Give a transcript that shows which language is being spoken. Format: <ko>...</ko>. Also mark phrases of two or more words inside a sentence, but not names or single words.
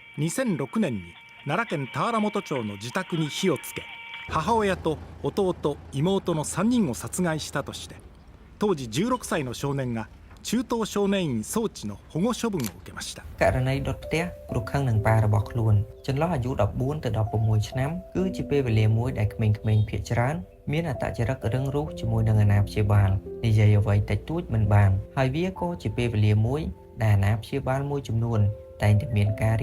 <ja>2006 年に奈良県田原本町の自宅に火をつけ、母親と弟、妹の3人を殺害したとして、当時16歳の少年が中等少年院送致の保護処分を受けました。</ja> <km>ករណីដុតផ្ទះព្រោះខឹងនឹងប៉ារបស់ខ្លួនចន្លោះអាយុ14ទៅ16ឆ្នាំគឺជាពេលវេលាមួយដែលក្មេងៗភាគច្រើនមានអត្តចរិតរឹងរូសជាមួយនឹងអាណាព្យាបាលនិយាយអ្វីតិចតួចមិនបានហើយវាក៏ជាពេលវេលាមួយដែលអាណាព្យាបាលមួយចំនួនតែងតែមានការរៀប</km>